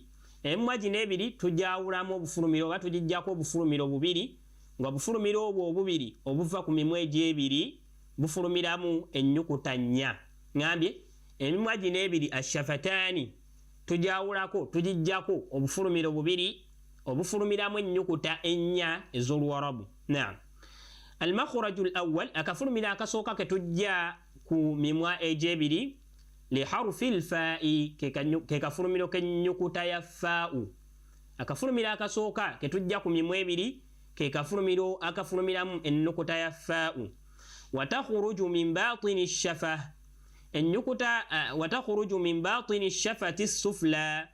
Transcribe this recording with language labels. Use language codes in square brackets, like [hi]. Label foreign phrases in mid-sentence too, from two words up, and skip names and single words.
[lg] Emimwa gino ebiri tujawulamu obufulumiro oba tugijjako obufulumiro bubiri nga obufulumiro obwo obubiri obuva ku mimwa egyo ebiri bufulumiramu ennyukuta nnya. Ngambye emimwa gino ebiri ash-shafataani tujawulako tugijjako obufulumiro bubiri obufulumiramu ennyukuta ennya ez'Oluwarabu. Naam, [ar] المخرج الأول [lg] akafulumiro akasooka ke tujja ku mimwa egyo ebiri [ar] لحرف الفاء [lg] ke kafulumiro k'ennyukuta ya faa'u. Akafulumiro akasooka ke tujja ku mimwa ebiri ke kafulumiro akafulumiramu ennukuta ya faa'u. [ar] وتخرج من باطن الشفة ennyukuta وتخرج من باطن الشفة السفلى.